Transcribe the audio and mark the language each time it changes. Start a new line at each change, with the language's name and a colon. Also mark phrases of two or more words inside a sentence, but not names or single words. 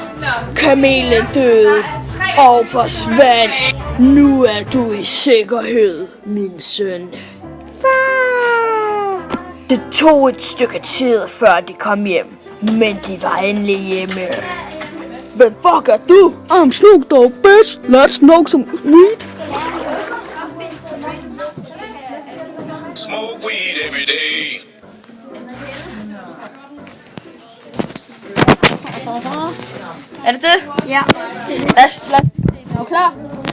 Danish: Kamelen døde og forsvandt. Nu er du i sikkerhed, min søn. Far! Det tog et stykke tid, før de kom hjem, men de var endelig hjemme. Hvem fuck er du?
English: I'm Snoop Dogg, bitch. Let's smoke some weed. Smoke weed every day.
Danish: Er det det? Ja. Lad os se. Er du klar?